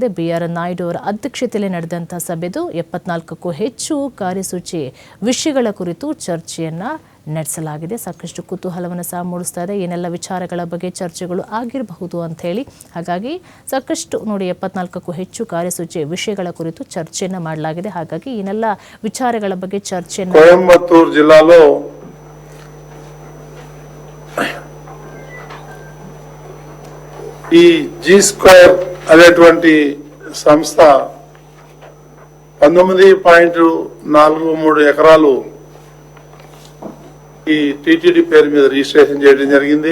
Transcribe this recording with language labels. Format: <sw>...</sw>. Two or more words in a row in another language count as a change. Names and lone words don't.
<kn>ಬಿಆರ್ ನಾಯ್ಡು ಅವರ ಅಧ್ಯಕ್ಷತೆಯಲ್ಲಿ ನಡೆದಂಥ ಸಭೆದು. 74ಕ್ಕೂ ಹೆಚ್ಚು ಕಾರ್ಯಸೂಚಿ ವಿಷಯಗಳ ಕುರಿತು ಚರ್ಚೆಯನ್ನ ನಡೆಸಲಾಗಿದೆ. ಸಾಕಷ್ಟು ಕುತೂಹಲವನ್ನು ಸಹ ಮೂಡಿಸ್ತಾ ಇದೆ. ಏನೆಲ್ಲ ವಿಚಾರಗಳ ಬಗ್ಗೆ ಚರ್ಚೆಗಳು ಆಗಿರಬಹುದು ಅಂತ ಹೇಳಿ. ಹಾಗಾಗಿ ಸಾಕಷ್ಟು ನೋಡಿ 74ಕ್ಕೂ ಹೆಚ್ಚು ಕಾರ್ಯಸೂಚಿ ವಿಷಯಗಳ ಕುರಿತು ಚರ್ಚೆಯನ್ನ ಮಾಡಲಾಗಿದೆ. ಹಾಗಾಗಿ ಏನೆಲ್ಲ ವಿಚಾರಗಳ ಬಗ್ಗೆ ಚರ್ಚೆಯನ್ನು</kn> <te>కోయంబత్తూరు జిల్లాలో ఈ జీ స్క్వేర్ అనేటువంటి సంస్థ 19.43 ఎకరాలు ఈ టిటిడి పేరు మీద రిజిస్ట్రేషన్ చేయడం జరిగింది.</te>